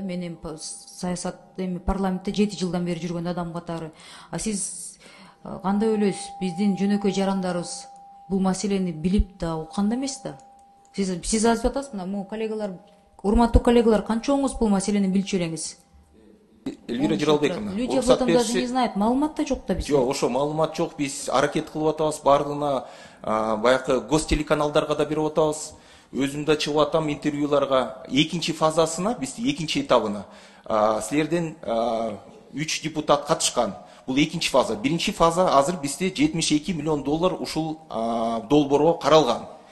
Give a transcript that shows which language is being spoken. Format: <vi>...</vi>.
<ky>Мен эми саясат парламентте 7 жылдан бери жүргөн адам катары. Сиз кандай ойлойсуз? Биздин жөнөкөй жарандарыбыз бул маселени билип да уккан эмес да. Сиз айтып атасыз, мына коллегалар, урматтуу коллегалар, канчоңуз бул маселени билчү элеңиз? Эльвира Жыргалбековна,</ky> <ru>люди об этом даже не знают,</ru> <ky>маалымат да жок да бизде. Жок, ошо маалымат жок, биз аракет кылып атабыз, бардыгына баягы гостелеканалдарга да берип атабыз. Өзүм да чыгып атам интервьюларга. Экинчи фазасына, биз экинчи этабына силерден 3 депутат катышкан. Бул экинчи фаза. Биринчи фаза азыр бизде 72 миллион доллар ушул долбоорго каралган.</ky>